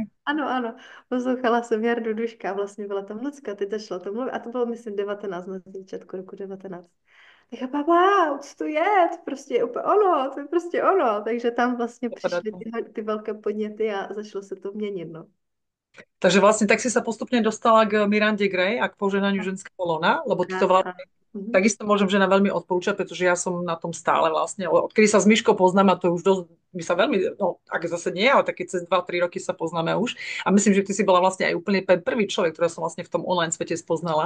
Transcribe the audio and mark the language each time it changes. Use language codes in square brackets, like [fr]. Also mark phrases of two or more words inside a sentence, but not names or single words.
[cs] Ano, ano, poslouchala jsem Jardu Duška, vlastně byla tam Lucka, teď začala to mluvit a to bylo, myslím, 19, na začátku roku 19. Tak já wow, co to je? To prostě je úplně ono, to je prostě ono. Takže tam vlastně Dopadá přišly to. ty velké podněty a začalo se to měnit, no. [sk] Takže vlastne tak si sa postupne dostala k Mirande Gray a k poženaniu ženského lona, lebo ty to A, a, mhm. takisto môžem žena veľmi odporúčať, pretože ja som na tom stále vlastne, odkedy sa s Myškou poznám, a to je už dosť, my sa veľmi, no ak zase nie, ale také cez 2-3 roky sa poznáme už. A myslím, že ty si bola vlastne aj úplne prvý človek, ktorého som vlastne v tom online svete spoznala.